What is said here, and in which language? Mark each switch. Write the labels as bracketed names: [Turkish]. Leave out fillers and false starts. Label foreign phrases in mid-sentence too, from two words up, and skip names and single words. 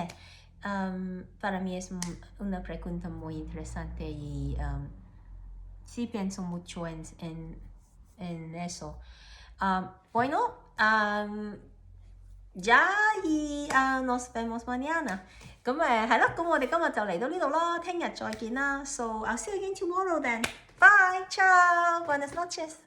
[Spanish] Para mí es una pregunta muy interesante y sí pienso mucho en eso. Bueno, ya y nos vemos mañana. [Cantonese] 咁係咯，咁我哋今日就嚟到呢度咯，聽日再見啦。 [English] So I'll see you again tomorrow then. [Spanish] Bye, ciao, buenas noches.